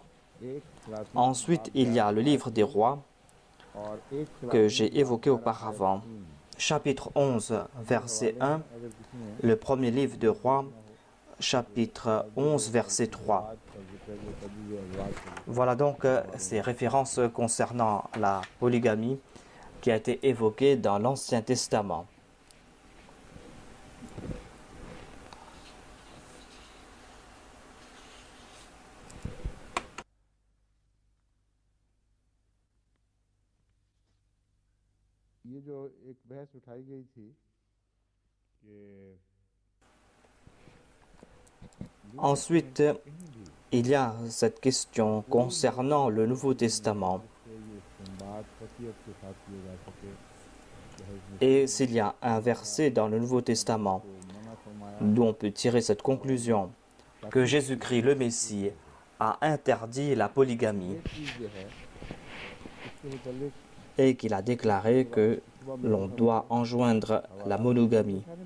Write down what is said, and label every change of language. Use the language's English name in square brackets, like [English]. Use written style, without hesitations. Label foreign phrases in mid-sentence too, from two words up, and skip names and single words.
[French] Ensuite, il y a le livre des Rois que j'ai évoqué auparavant, chapitre 11, verset 1, le premier livre de Rois, chapitre 11, verset 3. Voilà donc ces références concernant la polygamie qui a été évoquée dans l'Ancien Testament. [Urdu] یہ جو ایک بحث اٹھائی گئی تھی کہ [French] Ensuite, il y a cette question concernant le Nouveau Testament. Et s'il y a un verset dans le Nouveau Testament d'où on peut tirer cette conclusion que Jésus-Christ, le Messie, a interdit la polygamie et qu'il a déclaré que l'on doit enjoindre la monogamie.